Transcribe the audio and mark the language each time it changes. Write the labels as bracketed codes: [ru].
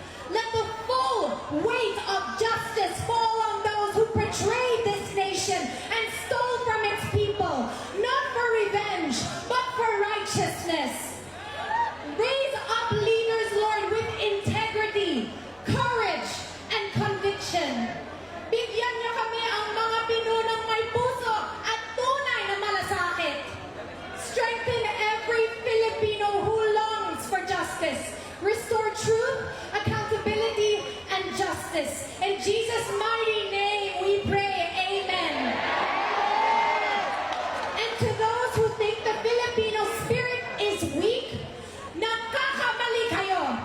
[en] Let the full weight of justice fall on those who betrayed this nation and stole from its people, not for revenge, but for righteousness. Raise up leaders, Lord, with integrity, courage, and conviction. [tl] Bigyan niyo kami ang mga pinunong may puso at tunay na malasakit. [en] Strengthen every Filipino who longs for justice. Restore truth, accountability, and justice. In Jesus' mighty name we pray. Amen. And to those who think the Filipino spirit is weak, [tl] nagkakamali kayo.